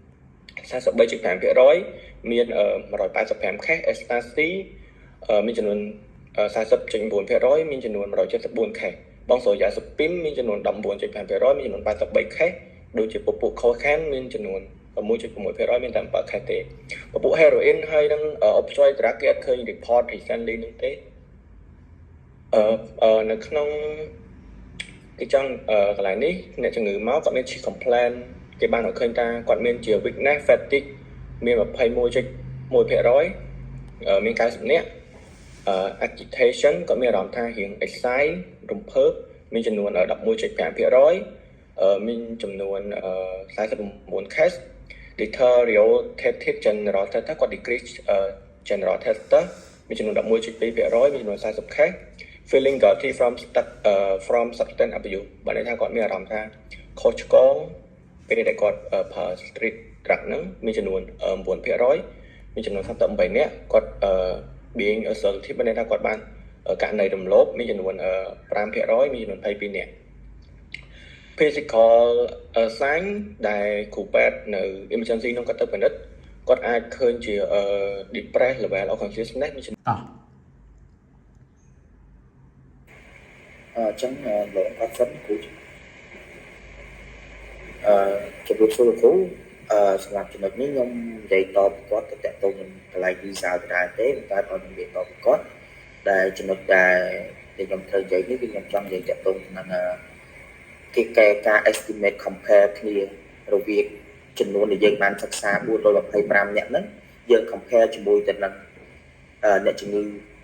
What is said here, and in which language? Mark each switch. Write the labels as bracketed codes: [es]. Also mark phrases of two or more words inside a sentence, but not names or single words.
[km] 43.5% មាន185 [en] case Ecstasy [km] មានចំនួន 40.9% មានចំនួន174 case បងសូយ៉ាស្ពីមមានចំនួន 19.5% មានចំនួន83 case ដូចជាពពួក cocaine មានចំនួន 6.6% មានតែ7 case ទេពពួក heroin ហើយនឹង [en] opioid drug [km] គេអត់ឃើញ [en] report recently [km] នេះទេ នៅក្នុងគេចង់កន្លែងនេះអ្នកជំងឺមកគាត់មាន complaint គេបានរកឃើញថាគាត់មានជា [en] weakness fatigue [km] មាន 21.1% មាន90នាក់agitation ក៏មានអារ ម្មណ៍ថារៀង excite រំភើបមានចំនួន 11.5% មានចំនួន49 [en] case deteriorated general tester [km] គាត់ [en] decrease general tester [km] មាន ចំនួន 11.2% មានចំនួន40 [en] case feeling guilty from substance abuse [km] បានន័យថាគាត់មានអារម្មណ៍ថាខុសឆ្គ ងពេលដែលគាត់ប្រើ [en] street drug [km] ហ្នឹងមានចំនួន 9% មានចំនួន38នាក់គាត់ [en] being assertive [km] បានន័យថាគាត់បានករណីរំលោភមានចំនួន 5% មានចំនួន22នាក់ [en] physical sign [km] ដែលគ្រូពេទ្យនៅ emergency នោះគាត់ទៅពិនិត្យគាត់អាចឃើញជា [en] depressed level of consciousness [km] មានចំនួន ចឹងលោកអត់សិនគ្រូជំរាបសួរលោកគ្រូសម្រាប់ចំណុចនេះខ្ញុំនិយាយតបគាត់ ទៅតទៅនឹងកន្លែង visa ដដែលទេតែគាត់និយាយតបគាត់ដែលចំណុចដែលខ្ញុំត្រូវនិយាយនេះគឺខ្ញុំចង់និយាយតទៅនឹងគេកែការ [en] estimate compare [km] គ្នារវាងចំនួនដែលយើងបានសិក្សា425នាក់ហ្នឹងយើង compare ជាមួយទៅនឹងអ្នកជំងឺ